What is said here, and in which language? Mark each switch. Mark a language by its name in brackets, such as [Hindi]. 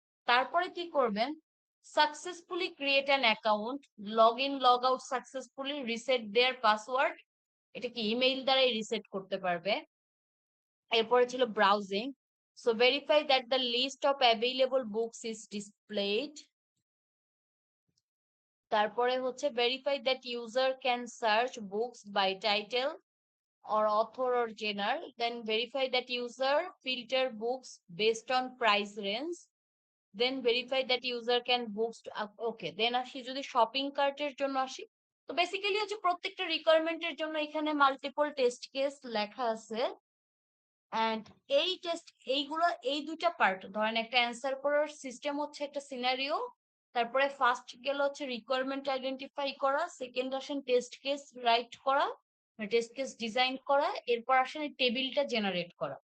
[Bangla] তারপরে কি করবেন, [English] successfully create an account, log in log out successfully, reset their password, [Bangla] এটা কি ইমেইল দ্বারাই রিসেট করতে পারবে। এরপরে ছিল [English] Browsing, so verify that the list of available books is displayed. [Bangla] তারপরে হচ্ছে [English] Verify that user can search books by title or author or genre, then verify that user filter books based on price range, then verify that user can boost up. [Bangla] Okay, then আসি যদি shopping কার্টের জন্য আসি, তো basically হচ্ছে প্রত্যেকটা রিকোয়ারমেন্টের জন্য এখানে মাল্টিপল টেস্ট কেস লেখা আছে। এন্ড এই টেস্ট, এইগুলো এই দুইটা পার্ট, ধরেন একটা অ্যান্সার করার সিস্টেম হচ্ছে একটা সিনারিও, তারপরে ফার্স্ট গেল হচ্ছে রিকোয়ারমেন্ট আইডেন্টিফাই করা, সেকেন্ড আসেন টেস্ট কেস রাইট করা, টেস্ট কেস ডিজাইন করা, এরপর আসেন টেবিলটা জেনারেট করা।